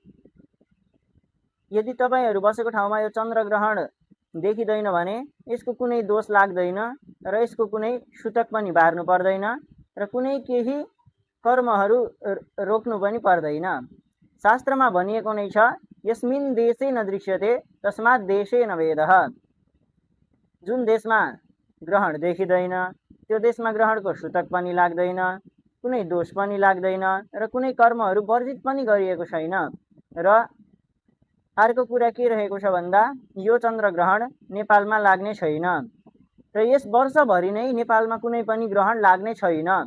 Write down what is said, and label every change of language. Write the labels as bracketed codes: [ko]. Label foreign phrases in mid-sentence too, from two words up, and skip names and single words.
[ne] यदि तपाईहरू बसेको ठाउँमा यो चन्द्रग्रहण देखिँदैन भने यसको कुनै दोष लाग्दैन र यसको कुनै सूतक पनि बार्नु पर्दैन र कुनै केही कर्महरू रोक्नु पनि पर्दैन। शास्त्रमा भनिएको नै छ [sa] यस्मिन् देशे न दृश्यते तस्मात् देशे न वेदः। [ne] जुन देशमा ग्रहण देखिँदैन त्यो देशमा ग्रहणको सूतक पनि लाग्दैन, कुनै दोष पनि लाग्दैन र कुनै कर्महरू वर्जित पनि गरिएको छैन। र अर्को कुरा के रहेको छ भन्दा यो चन्द्रग्रहण नेपालमा लाग्ने छैन र यस वर्षभरि नै नेपालमा कुनै पनि ग्रहण लाग्ने छैन।